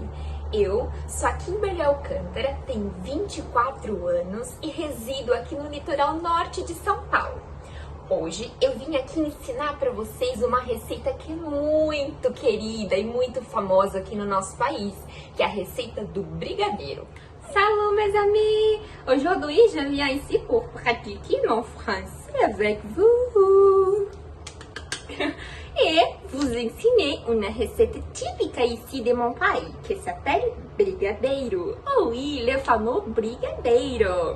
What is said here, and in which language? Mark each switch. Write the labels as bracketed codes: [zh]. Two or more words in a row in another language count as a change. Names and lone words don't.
[pt] Eu sou a Kimberly Alcântara, tenho 24 anos e resido aqui no litoral norte de São Paulo. Hoje eu vim aqui ensinar para vocês uma receita que é muito querida e muito famosa aqui no nosso país, que é a receita do brigadeiro. [fr] Salut mes amis! Aujourd'hui, je viens ici pour pratiquer mon français avec vous et vous enseigner une recette typique ici de mon pays qui s'appelle brigadeiro. Oh oui, le fameux brigadeiro.